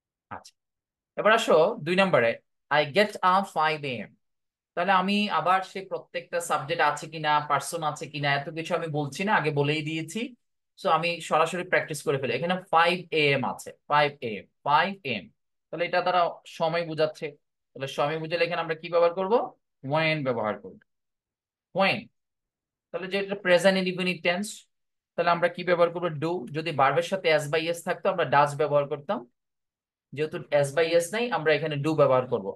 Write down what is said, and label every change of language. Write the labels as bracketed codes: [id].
[bn] আচ্ছা, এবার আসো 2 নম্বরে, [en] I get up 5 AM। [bn] তাহলে আমি আবার সে প্রত্যেকটা সাবজেক্ট আছে কিনা, পার্সন আছে কিনা, এত কিছু আমি বলছি না, আগে বলেই দিয়েছি। সো আমি সরাসরি প্র্যাকটিস করে ফেলি। এখানে 5 AM আছে, 5 AM, 5 AM। তাহলে এটা দ্বারা সময় বোঝাচ্ছে। তাহলে সময় বুঝালে এখানে আমরা কি ব্যবহার করব, ওয়েন ব্যবহার করব, ওয়েন। তাহলে যেটা প্রেজেন্ট ইনডিফিনিট টেন্স, তাহলে আমরা কি ব্যবহার করবো, ডু। যদি ভার্বের সাথে এস বাই এস থাকতো আমরা ডাজ ব্যবহার করতাম, যেহেতু এস বাই এস নাই, আমরা এখানে ডু ব্যবহার করব।